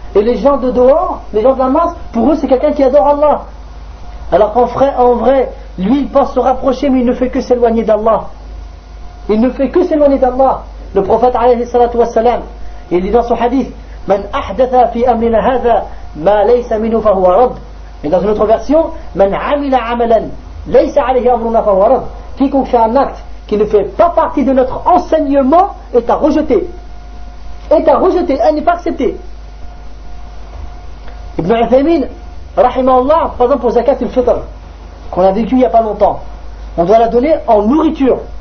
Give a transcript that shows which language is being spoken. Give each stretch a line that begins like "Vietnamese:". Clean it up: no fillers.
French: Et les gens de dehors, les gens de la masse, pour eux, c'est quelqu'un qui adore Allah. Alors qu'en vrai, lui, il pense se rapprocher, mais il ne fait que s'éloigner d'Allah. Il ne fait que s'éloigner d'Allah. Le prophète, alayhi salatu wassalam, il dit dans son hadith,
Arabic: من أحدث في أمرنا هذا ما ليس منه فهو رد.
French: Et dans une autre version,
Arabic: من عمل عملا ليس عليه أمرنا فهو رد.
French: Quiconque fait un acte qui ne fait pas partie de notre enseignement est à rejeter. Est à rejeter, elle n'est pas acceptée. Ibn Uthaymin, rahimahullah, par exemple pour Zakat al-Fitr, qu'on a vécu il n'y a pas longtemps, on doit la donner en nourriture.